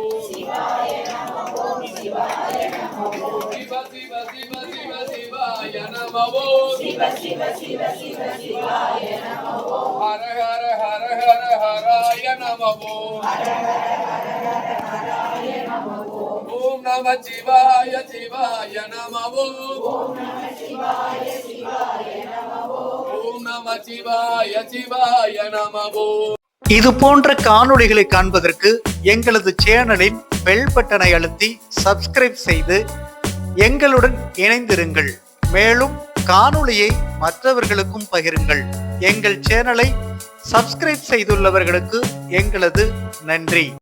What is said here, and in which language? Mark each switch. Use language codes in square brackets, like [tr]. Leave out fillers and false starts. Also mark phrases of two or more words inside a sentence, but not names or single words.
[sa] ओम शिव शिव शिव शिव शिवाय नमः ओम हर हर हर हर हराय नमः ओम नमः शिवाय शिवाय नमः ओम नमः शिवाय शिवाय नमः [ta] இது போன்ற காணொளிகளை காண்பதற்கு எங்களது சேனலின் பெல் பட்டனை அழுத்தி சப்ஸ்கிரைப் செய்து எங்களுடன் இணைந்திருங்கள். மேலும் காணொளியை மற்றவர்களுக்கும் பகிருங்கள். எங்கள் சேனலை சப்ஸ்கிரைப் செய்துள்ளவர்களுக்கு எங்களது நன்றி.